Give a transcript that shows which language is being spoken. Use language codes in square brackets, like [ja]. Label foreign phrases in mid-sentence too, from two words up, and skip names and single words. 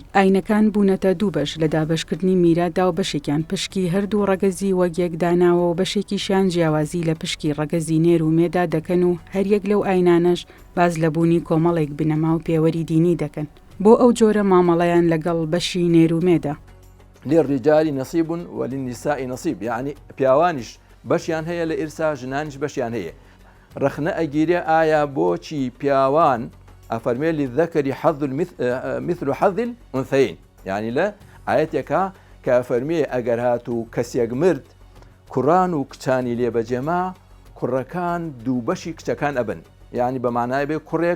[ckb] ئاینەکان بوونەتە دوو بەش لە دابشکردنی میراتدا و بەشێکیان پشکی هەردوو ڕەگەزی وەک یەکداناوە و بەشێکیشیان جیاوازی لە پشکی ڕەگەزی نێرومێدا دەکەن و هەریەک لەو ئاینانەش باز لە بوونی کۆمەڵێک بنەما و پێوەری دینی دەکەن. بۆ ئەو جۆرە مامەڵەیان لەگەڵ بەشی نێرومێدا. [ar] للرجال نصيب وللنساء نصيب، [ckb] يعني پیاوانیش بەشیان هەیە لە ئێرسا، ژنانیش بەشیان هەیە. ڕخنە ئەگیرێ ئایا بۆچی پیاوان ئەفەرمێ [ar] للذەکەری حەظ مثل حەظ الأنثەیین [ckb] یعنی لە ئاەتێکە کە ئەفەرمێ ئەگەر هاتوو کەسێک مرد کوڕان و کچانی لێبەجێما کوڕەکان دوو بەشی کچەکان ئەبن یعنی بەمانای بێ کوڕێک